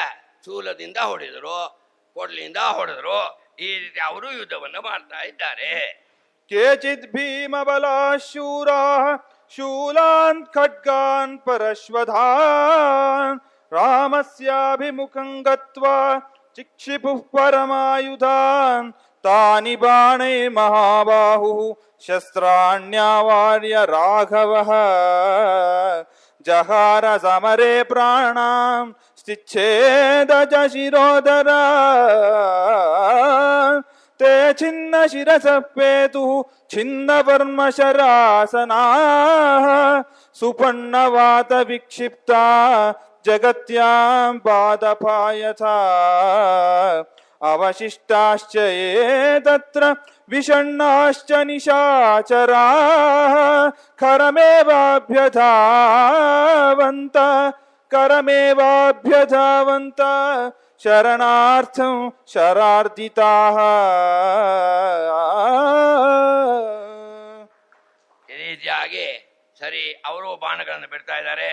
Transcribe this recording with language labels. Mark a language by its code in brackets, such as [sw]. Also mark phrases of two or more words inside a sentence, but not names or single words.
[kn] ಶೂಲದಿಂದ ಹೊಡೆದರು, ಕೊಡ್ಲಿಯಿಂದ ಹೊಡೆದ್ರು. ಈ ರೀತಿ ಅವರು ಯುದ್ಧವನ್ನು ಮಾಡ್ತಾ ಇದ್ದಾರೆ. [sa] ಕೇಚಿದ್ ಭೀಮ ಬಲಾಶೂರಾಃ ಶೂಲಾನ್ ಖಡ್ಗಾನ್ ಪರಶ್ವಧಾನ್ ರಾಮಸ್ಯಾಭಿಮುಖಂ ಗತ್ವಾ ಚಿಕ್ಷಿಪುಃ ಪರಮಾಯುಧಾನ್ ತಾನಿ ಬಾಣೈ ಮಹಾಬಾಹುಃ ಶಸ್ತ್ರಾಣ್ಯಾವಾರ್ಯ ರಾಘವಃ ಜಹಾರ ಸಮರೆ ಪ್ರಾಣಾಂ ಸ್ಥಿಚ್ಛೇದ ಚ ಶಿರೋಧರ ತೇ ಛಿನ್ನ ಶಿರಸಃ ಪೇತುಃ ಛಿನ್ನ ವರ್ಮ ಶರಾಸನಾಃ ಸುಪರ್ಣವಾತ ವಿಕ್ಷಿಪ್ತಾ ಜಗತ್ಯಾಂ ಪಾದಪಾಯಥಾ ಅವಶಿಷ್ಟಾಶ್ಚ ಯೇ ತತ್ರ ವಿಷಣ್ಣಾಶ್ಚ ನಿಶಾಚರಾಃ ಕರಮೇವಾಭ್ಯಧಾವಂತ ಶರಣಾರ್ಥಂ ಶರಾರ್ದಿತಾಃ. [kn] ಈ ರೀತಿಯಾಗಿ ಸರಿ ಅವರು ಬಾಣಗಳನ್ನು ಬಿಡ್ತಾ ಇದ್ದಾರೆ.